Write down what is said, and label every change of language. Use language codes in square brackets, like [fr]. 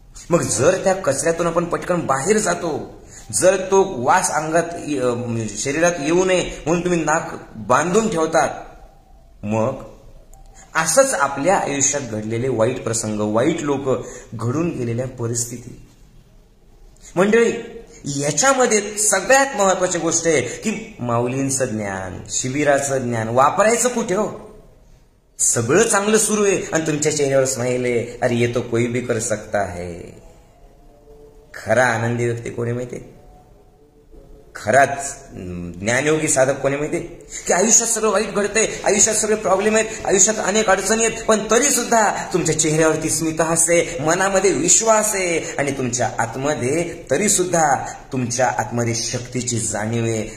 [mr] मग जर त्या कचऱ्यातून आपण पटकन बाहेर जातो, जर तो वास अंगात शरीरात येऊ नये म्हणून तुम्ही नाक बांधून ठेवतात, मग असंच आपल्या आयुष्यात घडलेले वाईट प्रसंग, वाईट लोक, घडून गेलेल्या परिस्थिती. मंडळी याच्यामध्ये सगळ्यात महत्वाची गोष्ट आहे की माऊलींचं ज्ञान, शिबिराचं ज्ञान वापरायचं कुठे हो? सगळं चांगलं सुरू आहे आणि तुमच्या चेहऱ्यावर स्माइल आहे. [hi] अरे ये तो कोई भी कर सकता है. [mr] खरा आनंदी व्यक्ती कोणी माहिती? खराच ज्ञानयोगी साधक कोणी माहिती? की आयुष्यात सगळं वाईट घडतंय, आयुष्यात सगळे प्रॉब्लेम आहेत, आयुष्यात अनेक अडचणी आहेत, पण तरी सुद्धा तुमच्या चेहऱ्यावरती स्मितहास्य आहे, मनामध्ये विश्वास आहे आणि तुमच्या आतमध्ये तरी सुद्धा तुमच्या आतमध्ये शक्तीची जाणीव आहे.